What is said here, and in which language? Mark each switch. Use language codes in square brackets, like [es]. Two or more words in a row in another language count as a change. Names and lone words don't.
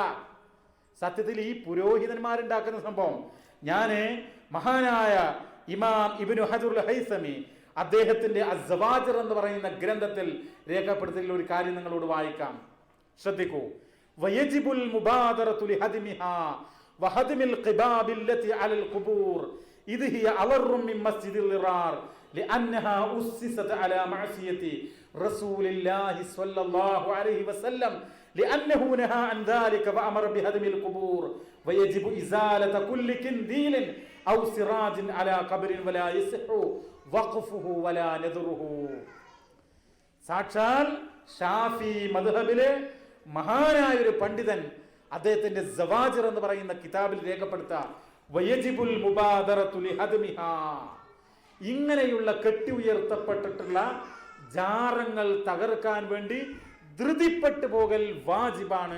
[ml] സത്യത്തിൽ ഈ പുരോഹിതന്മാരുണ്ടാക്കുന്ന സംഭവം ഞാന് മഹാനായ ഇമാം ഇബ്നു ഹജറുൽ ഹൈതമി അദ്ദേഹത്തിന്റെ അസ്സവാജിർ എന്ന് പറയുന്ന ഗ്രന്ഥത്തിൽ രേഖപ്പെടുത്തിയുള്ള ഒരു കാര്യം നിങ്ങളോട് വായിക്കാം, ശ്രദ്ധിക്കൂ. [ar] ويجب المبادرة لهدمها وهدم القباب التي على القبور إذ هي أضر من مسجد الضرار لأنها أسست على معصية رسول الله صلى الله عليه وسلم لأنه نهى عن ذلك وأمر بهدم القبور ويجب إزالة كل كنديل أو سراج على قبر ولا يصح وقفه ولا نذره. [ml] സാക്ഷാൽ ഷാഫി മദ്ഹബിലെ മഹാനായ ഒരു പണ്ഡിതൻ അദ്ദേഹത്തിന്റെ സവാജിർ എന്ന് പറയുന്ന കിതാബിൽ രേഖപ്പെടുത്ത [ar] ويجب المبادرة لهدمها, [ml] ഇങ്ങനെയുള്ള കെട്ടി ഉയർത്തപ്പെട്ടിട്ടുള്ള ജാറങ്ങൾ തകർക്കാൻ വേണ്ടി ധൃതിപ്പെട്ടു പോകൽ വാജിബാണ്.